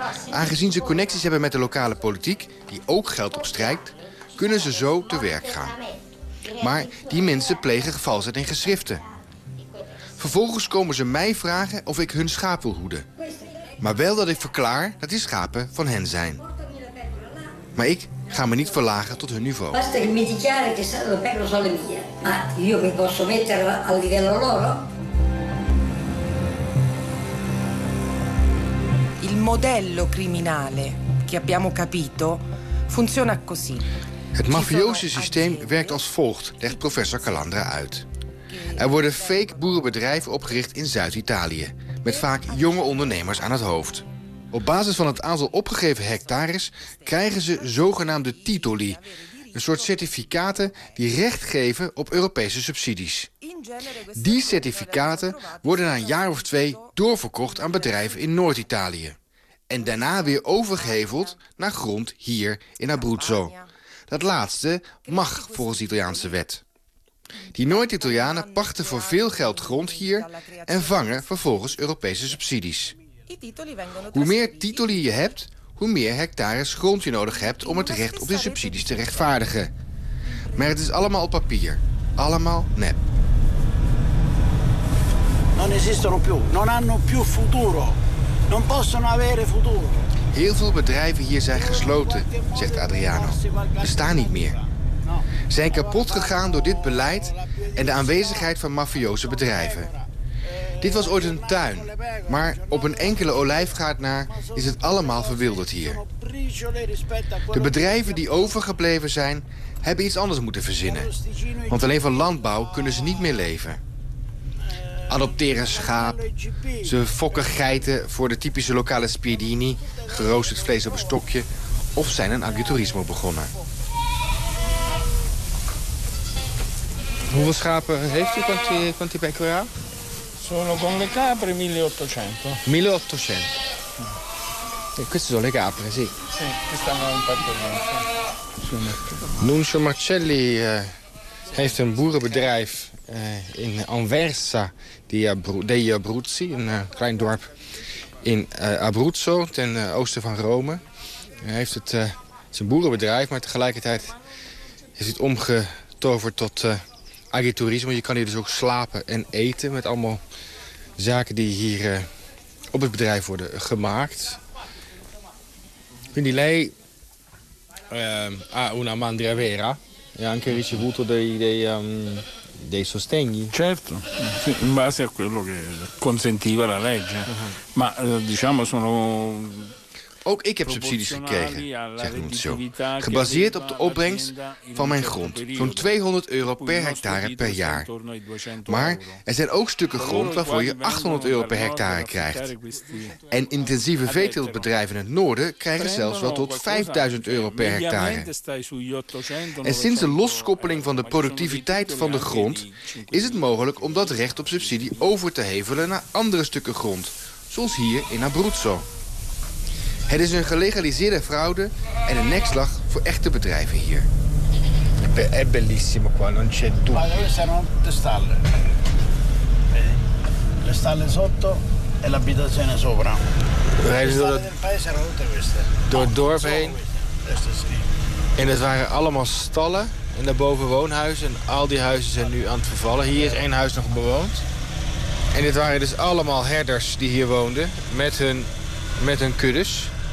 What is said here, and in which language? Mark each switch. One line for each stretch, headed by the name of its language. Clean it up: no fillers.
Dutch: Aangezien ze connecties hebben met de lokale politiek, die ook geld opstrijkt, kunnen ze zo te werk gaan. Maar die mensen plegen valsheid in geschriften. Vervolgens komen ze mij vragen of ik hun schaap wil hoeden. Maar wel dat ik verklaar dat die schapen van hen zijn. Maar ik ga me niet verlagen tot hun niveau.
Italian: Basta che mi dichiari che le pecore sono le mie. Ma io mi posso mettere a livello loro? Il modello criminale che abbiamo capito funziona così.
Dutch: Het mafioze systeem werkt als volgt, legt professor Calandra uit. Er worden fake boerenbedrijven opgericht in Zuid-Italië, met vaak jonge ondernemers aan het hoofd. Op basis van het aantal opgegeven hectares krijgen ze zogenaamde titoli, een soort certificaten die recht geven op Europese subsidies. Die certificaten worden na een jaar of twee doorverkocht aan bedrijven in Noord-Italië. En daarna weer overgeheveld naar grond hier in Abruzzo. Dat laatste mag volgens de Italiaanse wet. Die Noord-Italianen pachten voor veel geld grond hier en vangen vervolgens Europese subsidies. Hoe meer titoli je hebt, hoe meer hectares grond je nodig hebt om het recht op de subsidies te rechtvaardigen. Maar het is allemaal op papier, allemaal nep.
Italian: Non esistono più, non hanno più futuro, non possono avere futuro.
Dutch: Heel veel bedrijven hier zijn gesloten, zegt Adriano. Ze staan niet meer. Zijn kapot gegaan door dit beleid en de aanwezigheid van mafioze bedrijven. Dit was ooit een tuin, maar op een enkele olijfgaard na is het allemaal verwilderd hier. De bedrijven die overgebleven zijn, hebben iets anders moeten verzinnen. Want alleen van landbouw kunnen ze niet meer leven. Adopteren schaap, ze fokken geiten voor de typische lokale spiedini, geroosterd vlees op een stokje, of zijn een agriturismo begonnen. Hoeveel schapen heeft u van die pecora?
Italian: Sono con le capre 1800. 1800. Ja, queste sono le capre, sì. Sì, questa è un patrimonio.
Dutch: Nuncio Marcelli heeft een boerenbedrijf in Anversa, di Abruzzi, een klein dorp in Abruzzo, ten oosten van Rome. Hij heeft het zijn boerenbedrijf, maar tegelijkertijd is het omgetoverd tot agritourisme. Je kan hier dus ook slapen en eten met allemaal zaken die hier op het bedrijf worden gemaakt.
Italian: Quindi lei ha una mandria vera e anche ricevuto dei sostegni. Certo, in base a quello che consentiva la legge. Ma diciamo sono.
Dutch: Ook ik heb subsidies gekregen, zegt Nuncio. Gebaseerd op de opbrengst van mijn grond. Zo'n 200 euro per hectare per jaar. Maar er zijn ook stukken grond waarvoor je 800 euro per hectare krijgt. En intensieve veeteeltbedrijven in het noorden krijgen zelfs wel tot 5000 euro per hectare. En sinds de loskoppeling van de productiviteit van de grond is het mogelijk om dat recht op subsidie over te hevelen naar andere stukken grond. Zoals hier in Abruzzo. Het is een gelegaliseerde fraude en een nekslag voor echte bedrijven hier.
Italian: È bellissimo qua, non c'è dubbio. Ma dove sono le stalle? Le stalle sotto e l'abitazione sopra.
Dutch: Rijden door
Italian: del paese erano tutte queste.
Dutch: Door het dorp heen. En het waren allemaal stallen en daarboven woonhuizen. En al die huizen zijn nu aan het vervallen. Hier is één huis nog bewoond. En dit waren dus allemaal herders die hier woonden met hun kuddes.